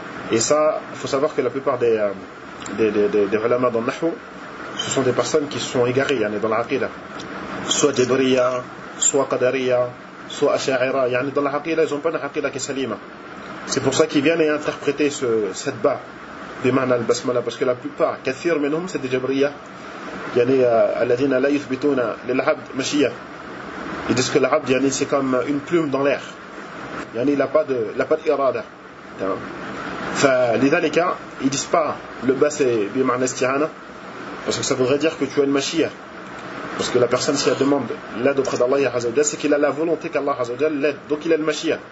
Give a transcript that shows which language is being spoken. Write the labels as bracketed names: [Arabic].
[French] Et ça, il faut savoir que la plupart des ulama dans le nahw, ce sont des personnes qui sont égarées, il y en a dans l'aqida. Soit jibriya, soit qadariya, soit asha'ira, il y en a dans l'aqida, ils n'ont pas l'aqida qui est salima. C'est pour ça qu'ils viennent interpréter cette ba, bi ma'na al-basmala, parce que la plupart, [Arabic] kathir minhum, [French] c'est des jibriya. [Arabic] يعني الذين لا يثبتون للعبد مشيئة. [French] ils disent que l'arabe يعني c'est comme une plume dans l'air. يعني il a pas d'irada. تمام. فلذلك ils disent pas le bas c'est [Arabic] بمعنى استعانة [French] parce que ça voudrait dire que tu as une مشيئة. parce que la personne si elle demande l'aide auprès d'Allah عز وجل c'est qu'il a la volonté qu'Allah عز وجل l'aide. donc il a une مشيئة.